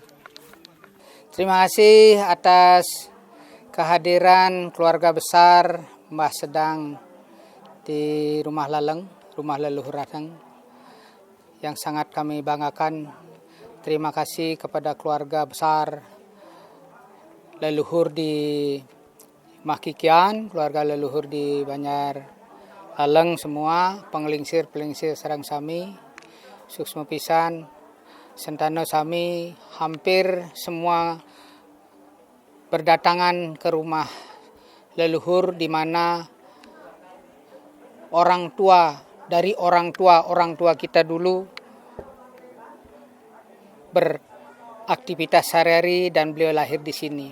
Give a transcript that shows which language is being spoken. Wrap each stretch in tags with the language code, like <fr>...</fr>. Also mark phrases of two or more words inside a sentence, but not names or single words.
<id>Terima kasih atas kehadiran keluarga besar Mbah Sedang di Rumah Laleng, Rumah Leluhur Rateng, yang sangat kami banggakan. Terima kasih kepada keluarga besar leluhur di Mahkikian, keluarga leluhur di Banjar Laleng semua,</id> <ban>penglingsir sareng sami, suksma pisan, sentano sami,</ban> <id>hampir semua berdatangan ke rumah leluhur di mana orang tua kita dulu beraktivitas sehari-hari dan beliau lahir di sini.</id>